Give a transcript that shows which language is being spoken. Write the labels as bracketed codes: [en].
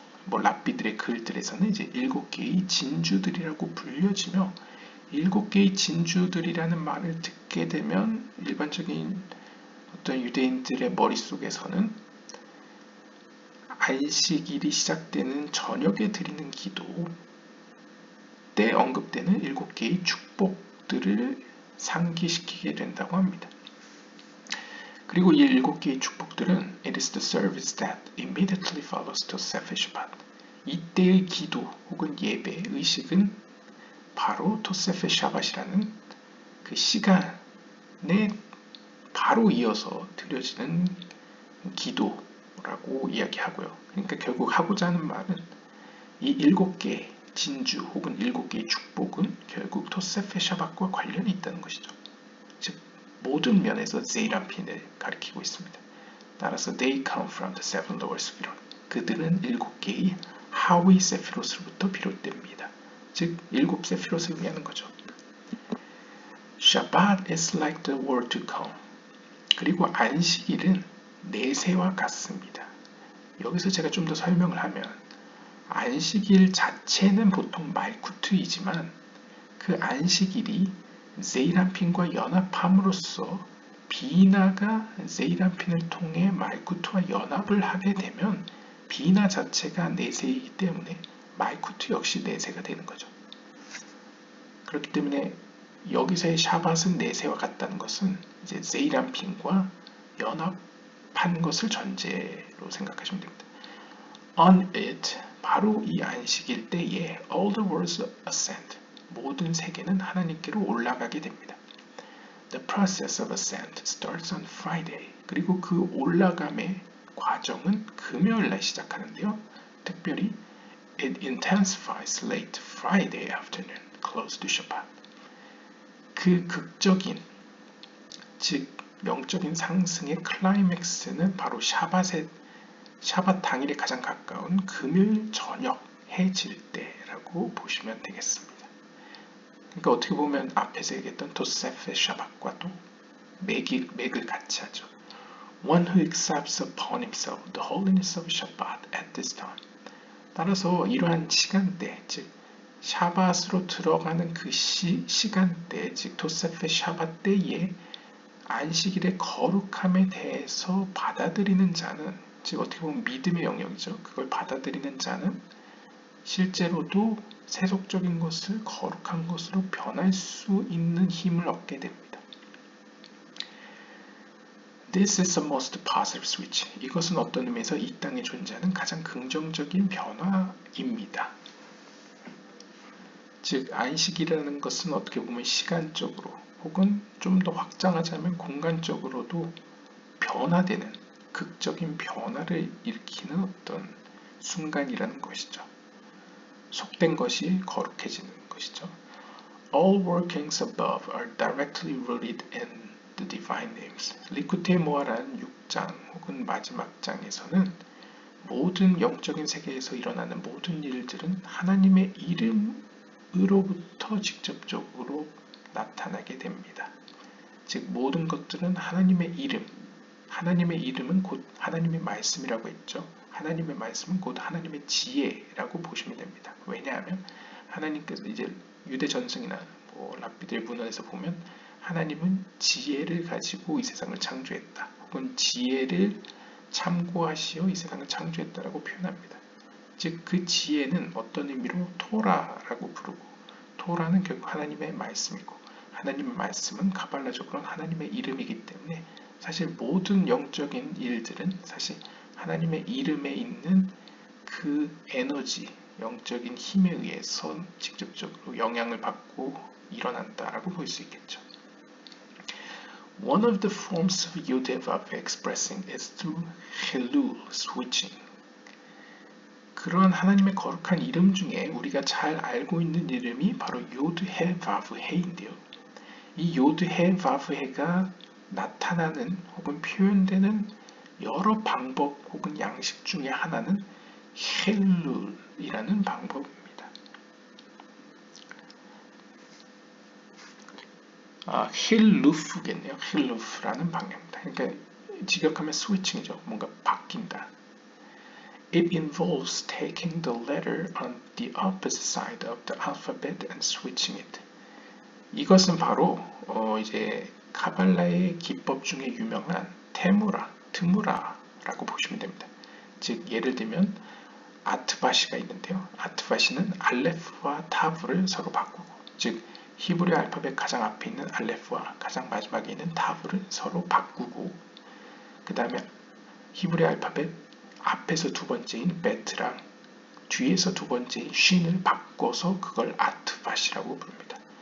[ko] 랍비들의 글들에서는 이제 7개의 진주들이라고 불려지며 7개의 진주들이라는 말을 듣게 되면 일반적인 어떤 유대인들의 머릿속에서는 안식일이 시작되는 저녁에 드리는 기도 때 언급되는 7개의 축복들을 상기시키게 된다고 합니다. 그리고 이 7개의 축복들은 [en] It is the service that immediately follows Tosefet Shabbat. [ko] 이때의 기도 혹은 예배, 의식은 바로 토세페 샤밧이라는 그 시간에 바로 이어서 드려지는 기도라고 이야기하고요. 그러니까 결국 하고자 하는 말은 이 7개 진주 혹은 7개의 축복은 결국 토세페 샤밧과 관련이 있다는 것이죠. 즉 모든 면에서 세이란핀을 가리키고 있습니다. 따라서 [en] they come from the seven lower sephirot. [ko] 그들은 7개의 하위 세피롯으로부터 비롯됩니다. 즉 7 세피롯을 의미하는 거죠. [en] Shabbat is like the world to come. [ko] 그리고 안식일은 내세와 같습니다. 여기서 제가 좀 더 설명을 하면 안식일 자체는 보통 말쿠트이지만 그 안식일이 세이란핀과 연합함으로써 비나가 세이란핀을 통해 말쿠트와 연합을 하게 되면 비나 자체가 내세이기 때문에 말쿠트 역시 내세가 되는 거죠. 그렇기 때문에 여기서의 샤밧은 내세와 같다는 것은 이제 세이란핀과 연합한 것을 전제로 생각하시면 됩니다. [en] On it, [ko] 바로 이 안식일 때에 [en] all the worlds ascend, [ko] 모든 세계는 하나님께로 올라가게 됩니다. [en] The process of ascent starts on Friday. [ko] 그리고 그 올라감의 과정은 금요일 날 시작하는데요. 특별히 [en] it intensifies late Friday afternoon, close to Shabbat. [ko] 그 극적인, 즉 영적인 상승의 클라이맥스는 바로 샤밧 당일에 가장 가까운 금요일 저녁 해질 때라고 보시면 되겠습니다. 그러니까 어떻게 보면 앞에서 얘기했던 토세페 샤밧과 또 맥을 같이 하죠. [en] One who accepts upon himself the holiness of Shabbat at this time. [ko] 따라서 이러한 시간대, 즉 샤밧으로 들어가는 그 시간대, 즉 토세페 샤밧 때에 안식일의 거룩함에 대해서 받아들이는 자는, 즉 어떻게 보면 믿음의 영역이죠. 그걸 받아들이는 자는 실제로도 세속적인 것을 거룩한 것으로 변할 수 있는 힘을 얻게 됩니다. [en] This is the most positive switch. [ko] 이것은 어떤 의미에서 이 땅에 존재하는 가장 긍정적인 변화입니다. 즉 안식이라는 것은 어떻게 보면 시간적으로 혹은 좀 더 확장하자면 공간적으로도 변화되는 극적인 변화를 일으키는 어떤 순간이라는 것이죠. 속된 것이 거룩해지는 것이죠. [en] All workings above are directly rooted in the divine names. [ko] 리쿠테 모아라는 6장 혹은 마지막 장에서는 모든 영적인 세계에서 일어나는 모든 일들은 하나님의 이름으로부터 직접적으로 나타나게 됩니다. 즉 모든 것들은 하나님의 이름, 하나님의 이름은 곧 하나님의 말씀이라고 했죠. 하나님의 말씀은 곧 하나님의 지혜라고 보시면 됩니다. 왜냐하면 하나님께서 이제 유대 전승이나 랍비들의 문헌에서 보면 하나님은 지혜를 가지고 이 세상을 창조했다. 혹은 지혜를 참고하시어 이 세상을 창조했다라고 표현합니다. 즉 그 지혜는 어떤 의미로 토라라고 부르고 토라는 결국 하나님의 말씀이고 하나님의 말씀은 가발라적으로는 하나님의 이름이기 때문에 사실 모든 영적인 일들은 사실 하나님의 이름에 있는 그 에너지, 영적인 힘에 의해서 직접적으로 영향을 받고 일어난다라고 볼 수 있겠죠. [en] One of the forms of Yodevav expressing is through Hillel switching. [ko] 그러한 하나님의 거룩한 이름 중에 우리가 잘 알고 있는 이름이 바로 요드헤바브헤인데요. 이 요드헤바브헤가 나타나는 혹은 표현되는 여러 방법 혹은 양식 중에 하나는 힐룰이라는 방법입니다. 힐루프겠네요. 힐루프라는 방향입니다. 그러니까 직역하면 스위칭이죠. 뭔가 바뀐다. [en] It involves taking the letter on the opposite side of the alphabet and switching it. [ko] 이것은 바로 이제 카발라의 기법 중에 유명한 트무라라고 보시면 됩니다. 즉 예를 들면 아트바시가 있는데요. 아트바시는 알레프와 타브를 서로 바꾸고, 즉 히브리 알파벳 가장 앞에 있는 알레프와 가장 마지막에 있는 타브를 서로 바꾸고, 그 다음에 히브리 알파벳 앞에서 두 번째인 베트랑 뒤에서 두 번째인 쉰을 바꿔서 그걸 아트바시라고 부릅니다.